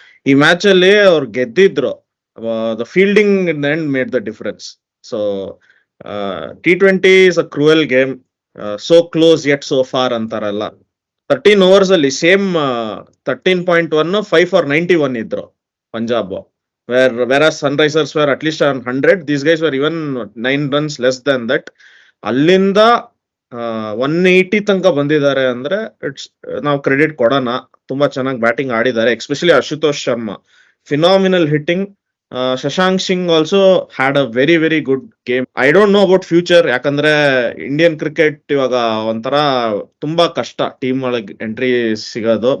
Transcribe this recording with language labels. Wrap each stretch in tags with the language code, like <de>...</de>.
<kn>ಈ ಮ್ಯಾಚ್ ಅಲ್ಲಿ ಅವ್ರು ಗೆದ್ದಿದ್ರು,</kn> <en>The fielding in the end made the difference. So T20 is a cruel game, so close yet so far</en> <kn>ಅಂತಾರಲ್ಲ. 13 overs ಅಲ್ಲಿ same 13.1 5 for 91 ಇದ್ರು Punjab.</kn> <en>whereas Sunrisers were at least on 100. These guys were even 9 runs less than that.</en> <kn>ಅಲ್ಲಿಂದ 180 ತನಕ ಬಂದಿದ್ದಾರೆ ಅಂದ್ರೆ it's, ನಾವು credit ಕೊಡೋಣ. ತುಂಬಾ ಚೆನ್ನಾಗಿ ಬ್ಯಾಟಿಂಗ್ ಆಡಿದ್ದಾರೆ, especially Ashutosh Sharma phenomenal hitting.</kn> <en>Shashank Singh also had a very very good game. I don't know about future,</en> <kn>ಯಾಕಂದ್ರೆ ಇಂಡಿಯನ್ ಕ್ರಿಕೆಟ್ ಇವಾಗ ಒಂಥರ ತುಂಬಾ ಕಷ್ಟ ಟೀಮ್ ಒಳಗೆ ಎಂಟ್ರಿ ಸಿಗೋದು.</kn>